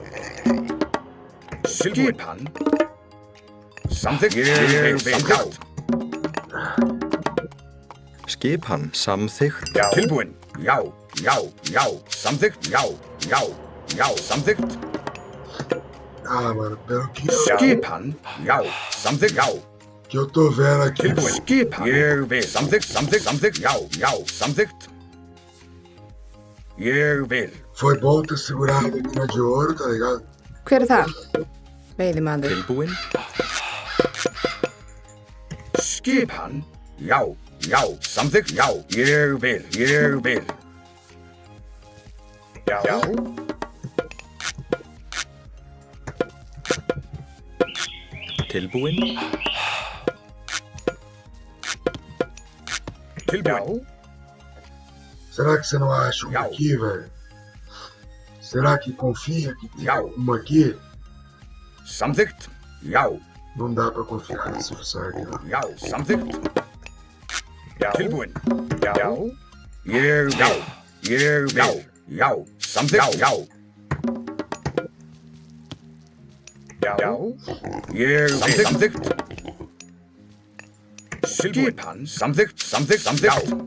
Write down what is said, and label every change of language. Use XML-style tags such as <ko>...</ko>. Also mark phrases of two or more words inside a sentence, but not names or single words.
<is>Skipan. Samþykkt. Ég vil. Samþykkt. Skipan. Samþykkt. Já. Tilbúin. Já, já, já. Samþykkt. Já, já, já. Samþykkt.</is> <pt>Ah, mano, pelo que,</pt> <is>Skipan. Já. Samþykkt. Já.</is> <pt>que eu tô vendo aqui.</pt> <is>Tilbúin. Skipan. Ég vil. Samþykkt, samþykkt, samþykkt. Já, já. Samþykkt. Ég vil.</is> <pt>Foi bom ter segurado a mina de ouro, tá ligado?</pt> <is>Hver er það? Veiðimaður. Tilbúin. Skipan. Já, já. Samþykkt. Já. Ég vil. Ég vil. Já. Já. Tilbúin. Tilbúin.</is> <pt>Será que você não acha uma</pt> <is>Já.</is> <pt>aqui, velho? Será que confia que tem</pt> <is>Já.</is> <pt>uma aqui?</pt> <is>Samþykkt. Já.</is> <pt>Não dá pra confiar nesse oficial aqui, não.</pt> <is>Já. Samþykkt. Já. Tilbúin. Já. Já. Ég vil. Já. Ég vil. Já. Já. Samþykkt. Já. Já. Já. Ég vil. Samþykkt. Skipan. Samþykkt. Samþykkt. Samþykkt.</is>